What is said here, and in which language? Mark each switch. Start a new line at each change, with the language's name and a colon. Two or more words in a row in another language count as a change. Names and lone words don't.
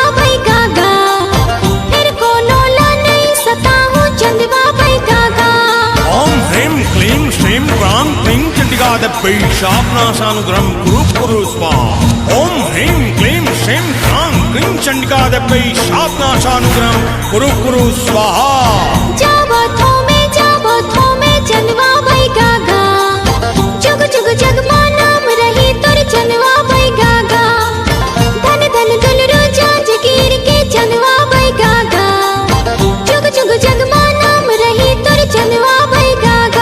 Chhattisgarhi: चंदवा बैगागा
Sanskrit: शापनाशानुग्रहं कुरु कुरु स्वाहा। ओम ह्रीं क्लीं श्रीं ह्रां क्रीं चंडिकादेव्यै शापनाशानुग्रहं कुरु कुरु स्वाहा।
Chhattisgarhi: जाबो थोमे चंदवा भाई गागा, जुग जुग जगमा नाम रही तोर चंदवा भाई गागा। धन धन दुलरो जांजगीर के चंदवा भाई गागा, जुग जुग जगमा नाम रही तोर चंदवा भाई गागा।